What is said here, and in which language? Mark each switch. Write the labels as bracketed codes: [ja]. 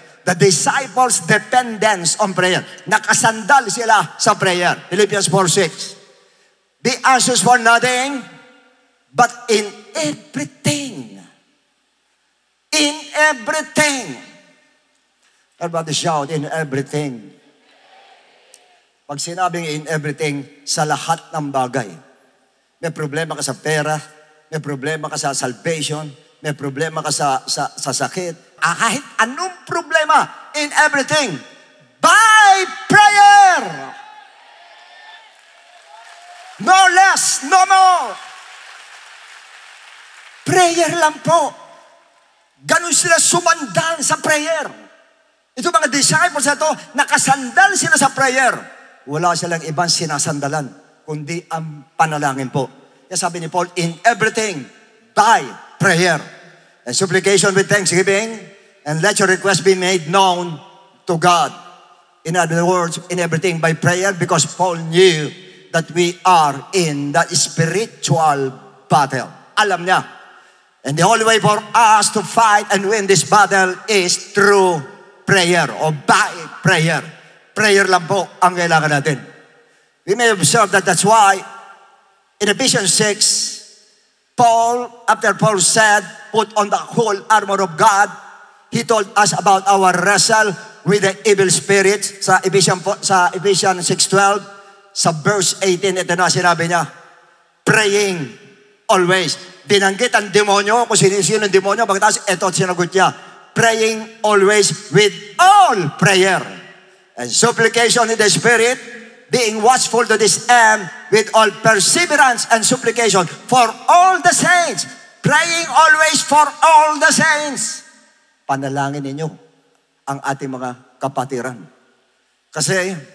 [en] The disciples' dependence on prayer. [tl] Nakasandal sila sa prayer. [en] Philippians 4:6. Be anxious for nothing, but in everything. In everything. Everybody shout, in everything. [tl] Pag sinabing in everything, sa lahat ng bagay. May problema ka sa pera, may problema ka sa salvation, may problema ka sa sakit. Kahit anong problema, [en] in everything, by prayer. No less, no more. [tl] Prayer lang po. Ganun sila sumandal sa prayer. Ito mga disciples na ito, nakasandal sila sa prayer. Wala silang ibang sinasandalan, kundi ang panalangin po. Kaya sabi ni Paul, [en] in everything, by prayer. And supplication with thanksgiving, and let your request be made known to God. In other words, in everything by prayer, because Paul knew that we are in the spiritual battle. [tl] Alam niya. [en] And the only way for us to fight and win this battle is through prayer or by prayer. [tl] Prayer lang po ang kailangan natin. [en] We may observe that that's why in Ephesians 6, after Paul said, put on the whole armor of God, he told us about our wrestle with the evil spirits sa Ephesians 6:12. [tl] Sa verse 18, ito na sinabi niya, [en] praying always. [tl] Binanggit ang demonyo, kung sino ang demonyo, pagkatapos ito sinagot niya, [en] praying always with all prayer and supplication in the Spirit, being watchful to this end with all perseverance and supplication for all the saints. Praying always for all the saints. [tl] Panalangin ninyo ang ating mga kapatiran. Kasi